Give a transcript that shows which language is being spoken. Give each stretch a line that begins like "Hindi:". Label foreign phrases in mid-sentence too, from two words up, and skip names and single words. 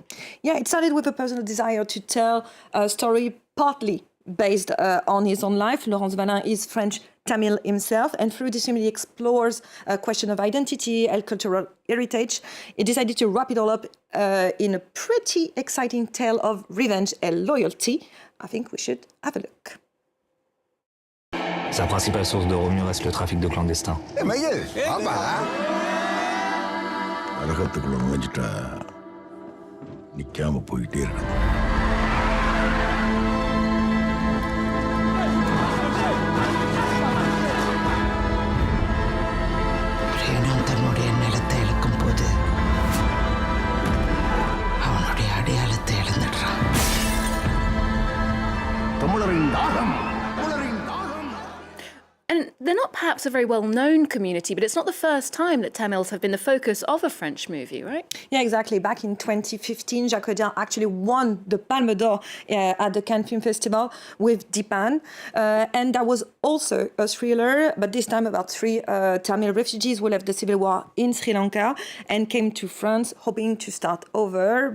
English: Yeah, it started with a personal desire to tell a story partly based on his own life. Lawrence Valin is French Tamil himself, and through this film he explores a question of identity and cultural heritage. He decided to wrap it all up in a pretty exciting tale of revenge and loyalty. I think we should have a look.
French: Sa principale source de revenus reste le trafic de clandestins.
Tamil: அழகத்துக்குள்ள நுழைஞ்சிட்டா நிக்காம போயிட்டே இருக்கணும். தன்னுடைய நிலத்தை இழக்கும் போது அவனுடைய அடையாளத்தை இழந்துடுறான். தமிழரின் தாகம்.
English: And they're not perhaps a very well-known community, but it's not the first time that Tamils have been the focus of a French movie, right? Yeah, exactly. Back in 2015, Jacques Audiard actually won the Palme d'Or at the Cannes Film Festival with Dipan. And that was also a thriller, but this time about three Tamil refugees who left the civil war in Sri Lanka and came to France hoping to start over.